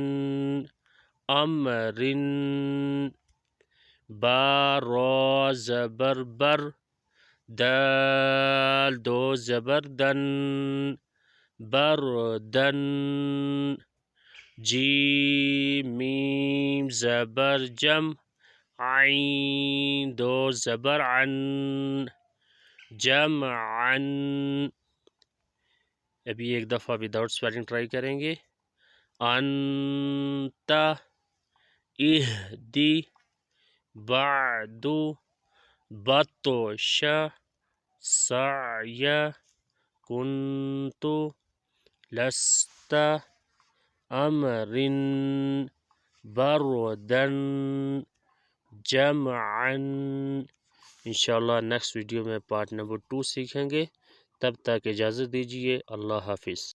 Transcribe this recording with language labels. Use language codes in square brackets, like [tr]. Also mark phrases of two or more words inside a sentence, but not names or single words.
[ur] امرن، با را زبر بر، دال دو زبر دن، بردن، جیم میم زبر جم، عین دو زبر عن، جمعا۔ ابھی ایک دفعہ [en] without spelling try [ur] کریں گے۔ [ar] انتا، اہدی، بعدو، بطش، سعی، کنتو، لست، امرن، بردن، جمعا۔ [ur] انشاءاللہ [en] next video [ur] میں [en] part number 2 [ur] سیکھیں گے۔ تب تک اجازت دیجیے۔ اللہ حافظ۔